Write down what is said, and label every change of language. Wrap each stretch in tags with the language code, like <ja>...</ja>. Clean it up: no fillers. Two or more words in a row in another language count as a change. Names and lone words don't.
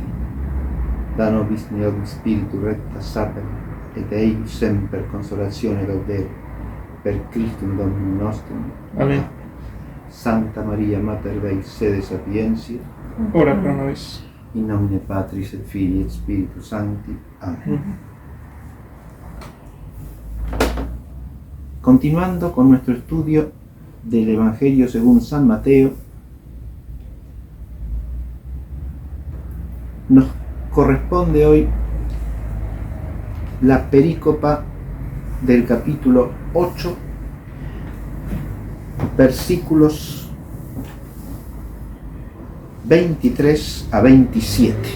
<la>Da nobis neorum Spiritu recta sapere, et eius semper consolatione gaudere. Per Christum Dominum nostrum. Amen. Santa Maria Mater Dei, sede sapientiae. Ora pro nobis. In nomine Patris et Filii et Spiritus Sancti. Amén.</la> <es>Continuando con nuestro estudio del Evangelio según San Mateo, nos corresponde hoy la perícopa del capítulo 8, versículos 23 a 27.</es>